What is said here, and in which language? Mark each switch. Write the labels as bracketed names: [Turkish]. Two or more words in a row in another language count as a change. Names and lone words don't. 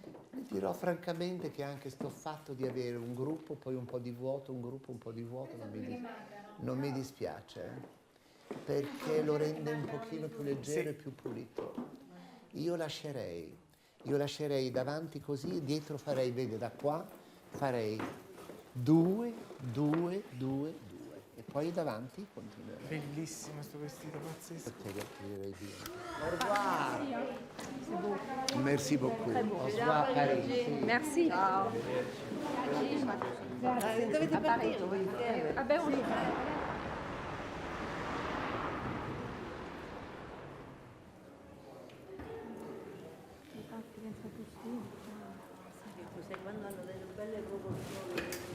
[Italian] Vi dirò francamente che anche sto fatto di avere un gruppo, poi un po' di vuoto, un gruppo, un po' di vuoto, non mi dispiace, perché lo rende un pochino più leggero e più pulito. Io lascerei davanti così, dietro farei, vede, da qua farei 2, 2, 2, 2 e poi davanti continuerei. Bellissimo questo vestito, pazzesco. Direi di [French] au revoir. Merci beaucoup. Au revoir, Paris. Merci. [Italian] Ciao. Dovete partire. Abbiamo Quando hanno delle belle proporzioni.